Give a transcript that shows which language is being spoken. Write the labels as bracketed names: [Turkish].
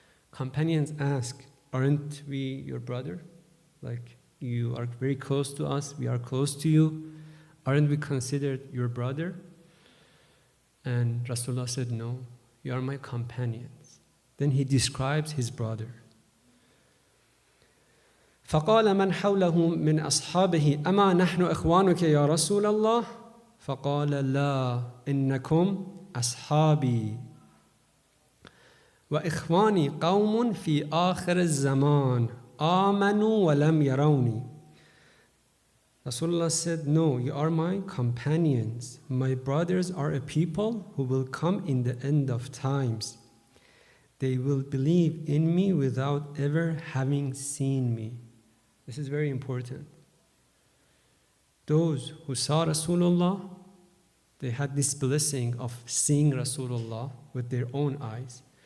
[English] Companions ask, aren't we your brother? Like, you are very close to us, we are close to you. Aren't we considered your brother? And Rasulullah said, no, you are my companions. Then he describes his brother. [Arabic] فقال من حوله من أصحابه أما نحن إخوانك يا رسول الله؟ فقال لا إنكم أصحابي وإخواني قوم في آخر الزمان آمنوا ولم يروني. [English] Rasulullah said, no, you are my companions. My brothers are a people who will come in the end of times. They will believe in me without ever having seen me. This is very important. Those who saw Rasulullah, they had this blessing of seeing Rasulullah with their own eyes.